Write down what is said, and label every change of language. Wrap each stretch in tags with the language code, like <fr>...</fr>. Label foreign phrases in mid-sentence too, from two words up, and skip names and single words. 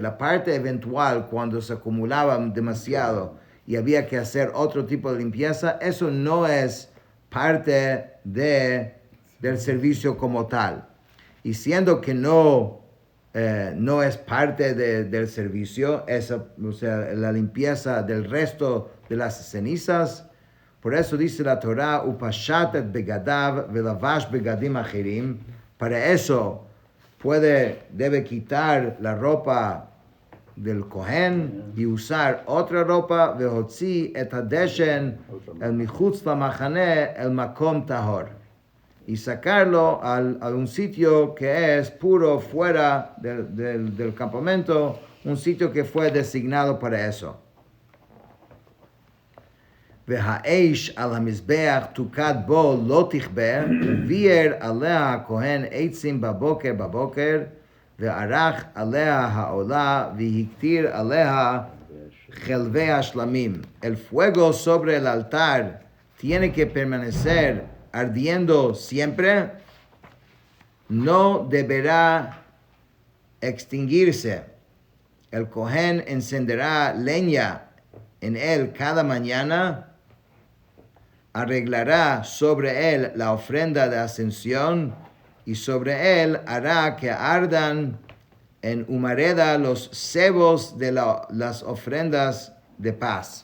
<es>La parte eventual, cuando se acumulaban demasiado y había que hacer otro tipo de limpieza, eso no es parte del servicio como tal. Y siendo que no es parte del servicio, o sea, la limpieza del resto de las cenizas. Por eso dice la Torah,</es> <he>ופשט את בגדיו ולבש בגדים אחרים.</he> <es>Para eso debe quitar la ropa del Kohen y usar otra ropa,</es> <he>והוציא את הדשן אל מחוץ למחנה אל מקום טהור.</he> <es>Y sacarlo a un sitio que es puro fuera del campamento, un sitio que fue designado para eso.</es> <he>והאש על המזבח תוקד בו לא תכבה, ויער עליה הכהן עצים בבוקר, וערך עליה העולה, והקטיר עליה חלבי השלמים.</he> <es>El fuego sobre el altar tiene que permanecer ardiendo siempre, no deberá extinguirse. El Kohen encenderá leña en él cada mañana, arreglará sobre él la ofrenda de ascensión y sobre él hará que ardan en humareda los cebos de las ofrendas de paz.</es>